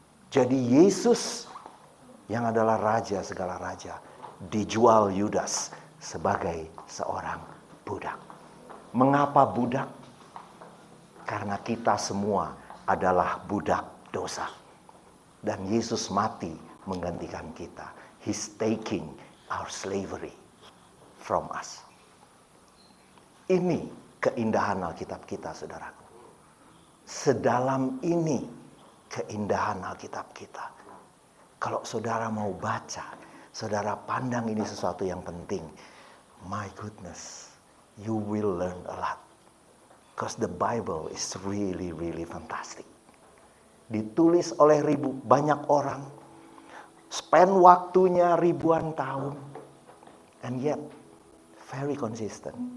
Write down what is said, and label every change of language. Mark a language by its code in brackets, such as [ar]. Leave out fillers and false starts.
[id] Jadi Yesus yang adalah raja segala raja dijual Yudas sebagai seorang budak. Mengapa budak? Karena kita semua adalah budak dosa. Dan Yesus mati menggantikan kita. [en] He's taking our slavery from us. [id] Ini keindahan Alkitab kita, saudaraku. Sedalam ini keindahan Alkitab kita. Kalau saudara mau baca, saudara pandang ini sesuatu yang penting. [en] My goodness, you will learn a lot. Because the Bible is really, really fantastic. [id] Ditulis oleh banyak orang. Spend waktunya ribuan tahun. [en] And yet, very consistent.